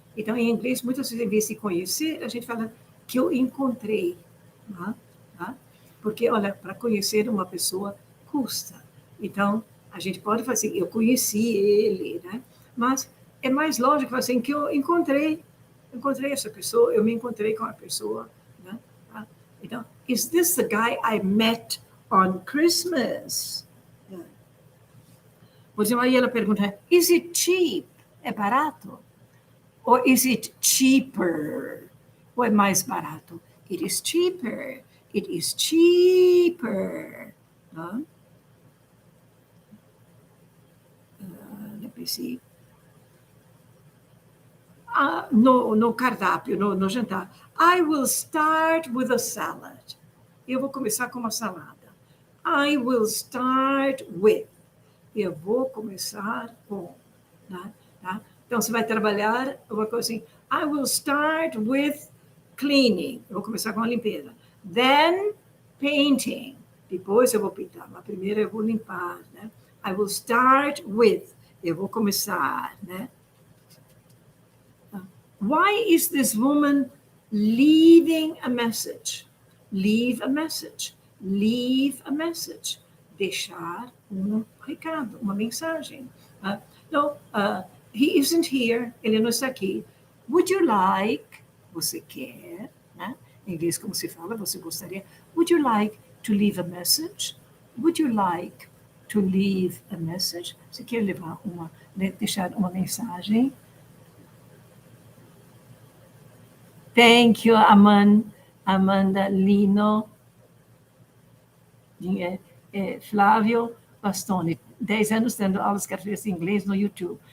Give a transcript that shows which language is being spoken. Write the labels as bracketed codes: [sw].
[pt] Então, em inglês, muitas vezes, em vez de conhecer, a gente fala que eu encontrei. Tá? Porque, olha, para conhecer uma pessoa custa. Então, a gente pode fazer, eu conheci ele, né? Mas é mais lógico assim que eu encontrei essa pessoa, eu me encontrei com a pessoa. Né? Tá? [en] Então, is this the guy I met on Christmas? [pt] Por exemplo, aí ela pergunta, [en] is it cheap? [pt] É barato? [en] Or is it cheaper? [pt] Ou é mais barato? [en] It is cheaper. It is cheaper. Let me see. [pt] No cardápio, no jantar. [en] I will start with a salad. [pt] Eu vou começar com uma salada. [en] I will start with. [pt] Eu vou começar com. Tá? Então, você vai trabalhar uma coisa assim. [en] I will start with cleaning. [pt] Eu vou começar com a limpeza. [en] Then, painting. [pt] Depois eu vou pintar. Mas primeiro eu vou limpar. Né? [en] I will start with. [pt] Eu vou começar. Né? [en] Why is this woman leaving a message? Leave a message. Leave a message. [pt] Deixar recado, uma mensagem. [en] No, he isn't here. [pt] Ele não está aqui. [en] Would you like? [pt] Você quer? Né? Em inglês, como se fala, você gostaria? [en] Would you like to leave a message? Would you like to leave a message? [pt] Você quer deixar uma mensagem? [en] Thank you, Amanda Lino. [pt] Flávio Bastoni, 10 anos dando aulas gratuitas de inglês no YouTube.